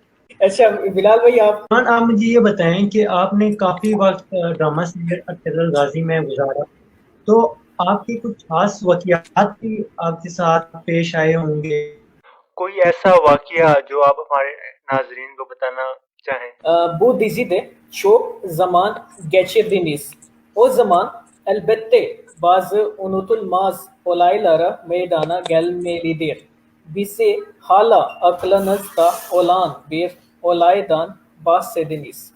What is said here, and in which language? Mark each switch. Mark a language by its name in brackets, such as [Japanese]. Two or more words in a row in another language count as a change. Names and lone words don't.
[Urdu] اچھا بلال بھائی، آپ آپ مجھے یہ بتائیں کہ آپ نے کافی وقت [English] drama serial [Urdu] ارطغرل غازی میں گزارا، تو آپ کے کچھ خاص واقعات بھی آپ کے ساتھ پیش آئے ہوں گے? کوئی ایسا واقعہ جو آپ ہمارے ناظرین کو بتانا چاہیں? [Turkish] bu dizide çok zaman geçirdiniz. O zaman elbette bazı unutulmaz olaylara meydana gelmelidir. Bize hala aklınızda olan bir olaydan bahsediniz.